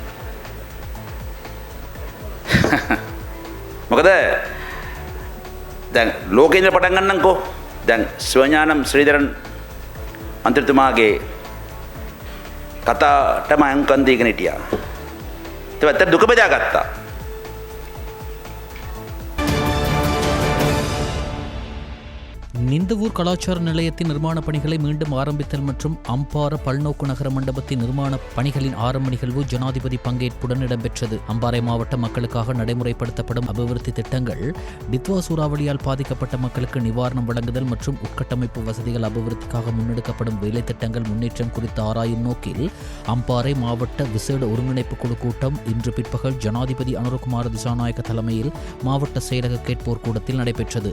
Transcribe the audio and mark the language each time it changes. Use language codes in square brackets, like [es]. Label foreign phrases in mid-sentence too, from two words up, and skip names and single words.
[si] මොකද දැන් ලෝකෙ ඉඳලා පටන් ගන්නම්කෝ. දැන් සිවඥානම් ශ්‍රීධරන් මන්ත්‍රීතුමාගේ කතාවට මම අංකන් දීගෙන හිටියා. ඒක ඇත්තට දුක බෙදාගත්තා. [ta] நிந்தவூர் கலாச்சார நிலையத்தின் நிர்மாண பணிகளை மீண்டும் ஆரம்பித்தல் மற்றும் அம்பார பல்நோக்கு நகர மண்டபத்தின் நிர்மாண பணிகளின் ஆரம்ப நிகழ்வு ஜனாதிபதி பங்கேற்புடன் இடம்பெற்றது. அம்பாறை மாவட்ட மக்களுக்காக நடைமுறைப்படுத்தப்படும் அபிவிருத்தி திட்டங்கள், டித்வா சூறாவளியால் பாதிக்கப்பட்ட மக்களுக்கு நிவாரணம் வழங்குதல் மற்றும் உட்கட்டமைப்பு வசதிகள் அபிவிருத்திக்காக முன்னெடுக்கப்படும் வேலை திட்டங்கள் முன்னேற்றம் குறித்து ஆராயும் நோக்கில் அம்பாறை மாவட்ட விசேட ஒருங்கிணைப்பு குழு கூட்டம் இன்று பிற்பகல் ஜனாதிபதி அனுரகுமார திசாநாயக்க தலைமையில் மாவட்ட செயலக கேட்போர் கூடத்தில் நடைபெற்றது.